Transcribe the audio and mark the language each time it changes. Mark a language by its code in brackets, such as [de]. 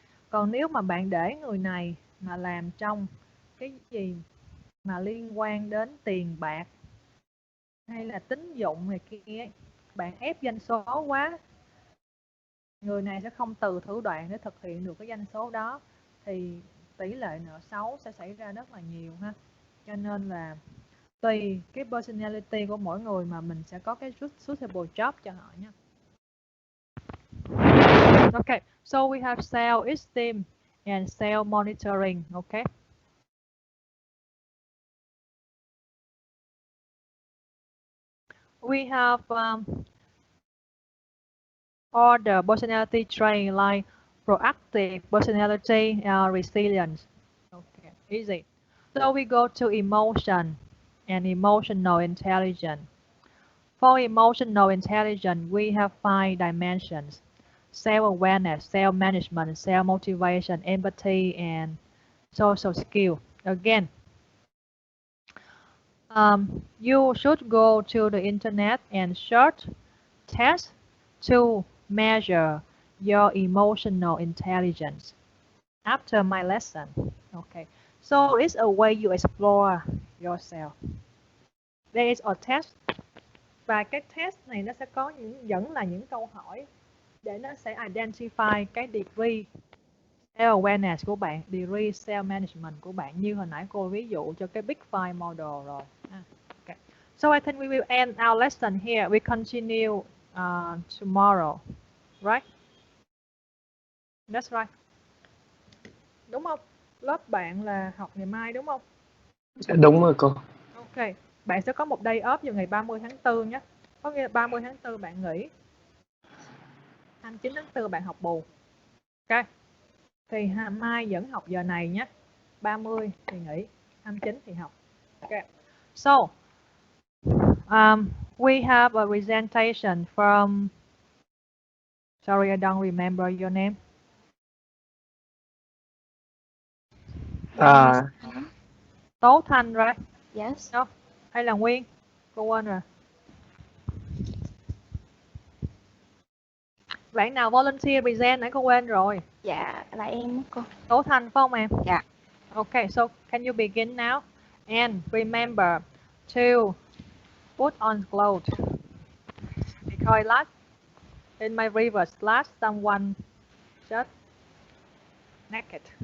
[vi] Còn nếu mà bạn để người này mà làm trong cái gì mà liên quan đến tiền bạc hay là tín dụng này kia, bạn ép doanh số quá, người này sẽ không từ thủ đoạn để thực hiện được cái doanh số đó, thì tỷ lệ nợ xấu sẽ xảy ra rất là nhiều ha. Cho nên là tùy cái personality của mỗi người mà mình sẽ có cái suitable job cho họ nha. [en] Okay, so we have self-esteem and self-monitoring. Okay. We have all the personality traits like proactive personality and resilience. Okay, easy. So we go to emotion and emotional intelligence. For emotional intelligence, we have 5 dimensions: self-awareness, self-management, self-motivation, empathy, and social skill. Again, you should go to the internet and search tests to measure your emotional intelligence after my lesson. Okay, so it's a way you explore yourself. There is a test, [vi] và cái test này nó sẽ có vẫn là những câu hỏi để nó sẽ identify cái degree self-awareness của bạn, degree self-management của bạn, như hồi nãy cô ví dụ cho cái Big Five model rồi. [en] Okay. So I think we will end our lesson here. We continue tomorrow, right? That's right. [vi] Đúng không? Lớp bạn là học ngày mai đúng không? Đúng rồi cô. Ok, bạn sẽ có một day off vào ngày 30 tháng 4 nhé. Có nghĩa là 30 tháng 4 bạn nghỉ, 29 tháng 4 bạn học bù. Ok, thì mai vẫn học giờ này nhé. 30 thì nghỉ, 29 thì học. [en] Ok, so we have a presentation from, sorry I don't remember your name. Tố Thanh, right? Yes. [vi] No, hay là Nguyên? Cô quên rồi. Bạn nào volunteer present nãy cô quên rồi. Dạ, là em cô. Tố Thanh phải không em? Dạ. [en] Okay, so can you begin now? And remember to put on clothes. Because last, in my previous class, someone just naked.